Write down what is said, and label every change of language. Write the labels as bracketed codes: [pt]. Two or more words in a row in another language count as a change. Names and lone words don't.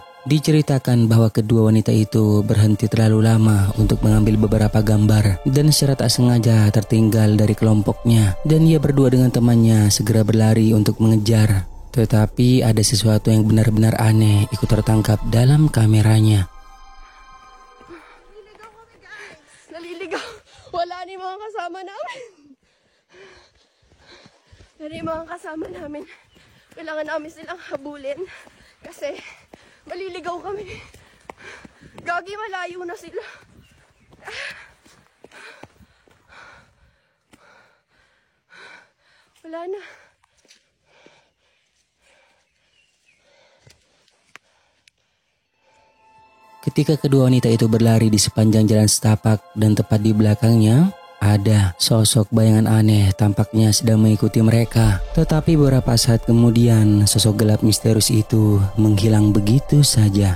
[id] Diceritakan bahwa kedua wanita itu berhenti terlalu lama untuk mengambil beberapa gambar dan secara tak sengaja tertinggal dari kelompoknya, dan ia berdua dengan temannya segera berlari untuk mengejar. Tetapi ada sesuatu yang benar-benar aneh ikut tertangkap dalam kameranya. [tl] Naliligaw. Wala ni mga kasama namin. Dari mga kasama namin, kailangan namin silang habulin kasi maliligaw kami. Gagi, malayo na sila. Wala na. [id] Ketika kedua wanita itu berlari di sepanjang jalan setapak dan tepat di belakangnya, ada sosok bayangan aneh tampaknya sedang mengikuti mereka. Tetapi beberapa saat kemudian, sosok gelap misterius itu menghilang begitu saja.